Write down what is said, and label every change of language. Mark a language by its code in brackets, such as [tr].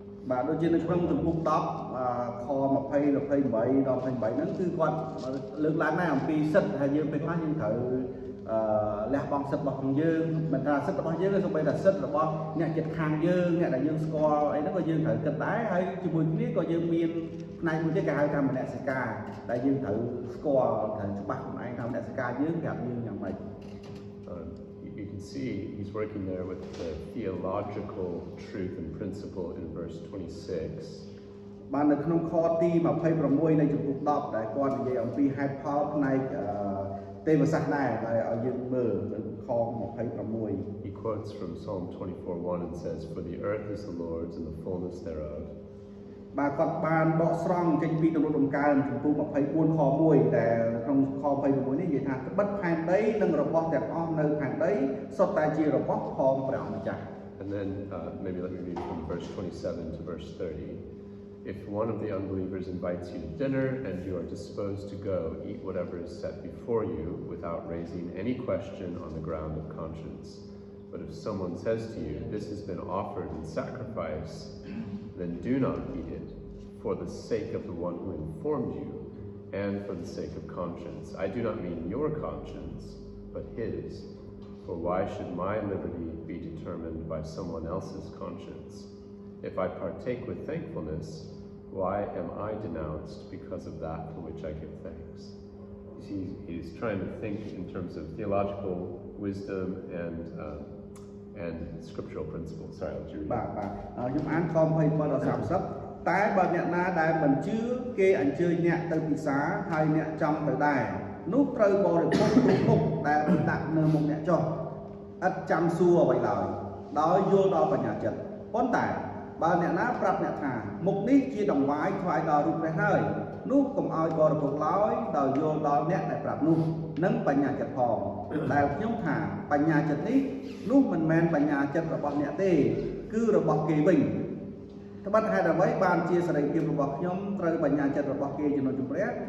[km] បាទដូចជានៅក្នុងជំពូក10ខ20 28ដល់28ហ្នឹងគឺគាត់លើកឡើងដែរអំពីសិទ្ធិដែលយើងពេលខ្លះយើងត្រូវលះបង់សិទ្ធិរបស់យើងមិនថាសិទ្ធិរបស់យើងទេសូម្បីតែសិទ្ធិរបស់អ្នកជិតខាងយើងអ្នកដែលយើងស្គាល់អីហ្នឹងក៏យើងត្រូវគិតដែរហើយជាមួយគ្នាក៏យើងមានផ្នែកមួយទៀតគេហៅថាមនសិការដែលយើងត្រូវស្គាល់ត្រូវច្បាស់ខ្លួនឯងថាមនសិការយើងប្រាប់យើងយ៉ាងម៉េច [en] You can see he's working there with the theological truth and principle in verse 26. [km] បាននៅក្នុងខទី26នៃជំពូក10ដែលគាត់និយាយអំពីហេតុផលផ្នែកទេវសាស្ត្រដែរដែលឲ្យយើងមើលនៅខ26 [en] He quotes from Psalm 24:1 and says, "For the earth is the Lord's and the fullness thereof." [km] បាទគាត់បានដកស្រង់ចេញពីទំនុកដំកើងជំពូក24ខ1ដែលក្នុងខ26នេះនិយាយថាត្បិតផែនដីនិងរបស់ទាំងអស់នៅផែនដីសុទ្ធតែជារបស់ផងព្រះម្ចាស់ [en] And then maybe let me read from verse 27 to verse 30. If one of the unbelievers invites you to dinner and you are disposed to go, eat whatever is set before you without raising any question on the ground of conscience. But if someone says to you, "This has been offered in sacrifice," then do not eat it, for the sake of the one who informed you, and for the sake of conscience. I do not mean your conscience, but his. For why should my liberty be determined by someone else's conscience? If I partake with thankfulness, why am I denounced because of that for which I give thanks? You see, he's trying to think in terms of theological wisdom and scriptural principles. Sorry, I'll read. [km] បាទខ្ញុំអានខ27ដល់30តែបើអ្នកណាដែលមិនជឿគេអញ្ជើញអ្នកទៅពិសាហើយអ្នកចង់ទៅដែរនោះត្រូវបរិភោគគ្រប់មុខដែលដាក់នៅមុខអ្នកចុះ ឥតចាំសួរអ្វីឡើយដោយយល់ដល់បញ្ញាចិត្តប៉ុន្តែបើអ្នកណាប្រាប់អ្នកថាមុខនេះជាដង្វាយថ្វាយដល់រូបព្រះហើយនោះកុំឲ្យបរិភោគឡើយដោយយល់ដល់អ្នកដែលប្រាប់នោះនិងបញ្ញាចិត្តផងដែលខ្ញុំថាបញ្ញាចិត្តនេះនោះមិនមែនបញ្ញាចិត្តរបស់អ្នកទេគឺរបស់គេវិញត្បិតហេតុអ្វីបានជាសេរីភាពរបស់ខ្ញុំត្រូវបញ្ញាចិត្តរបស់គេជំនួសជម្រះ